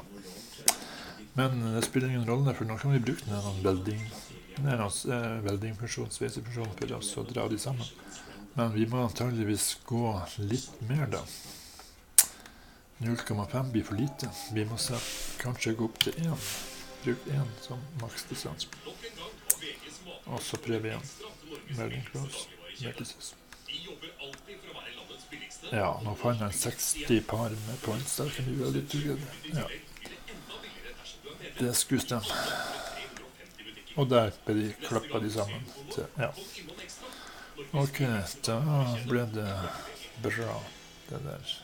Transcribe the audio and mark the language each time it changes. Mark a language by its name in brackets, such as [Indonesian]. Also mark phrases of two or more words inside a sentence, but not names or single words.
[Norwegian] Men det spiller ingen rolle, for nå kan vi bruke denne welding-funksjonen, sveisefunksjonen for oss å dra de sammen. Men vi må antageligvis gå litt mer da. 0,5 blir for lite. Vi må kanskje gå opp til 1. Bruk 1 som maksdistans. Og så prøver vi igjen. [English] Welding close vertices. [Norwegian] Ja, nå fant jeg 60 par med points. Der kan vi være litt together. Ja. Det skulle stemme. Og der ble de klappet de sammen. Ja. Ok, da ble det bra, det der.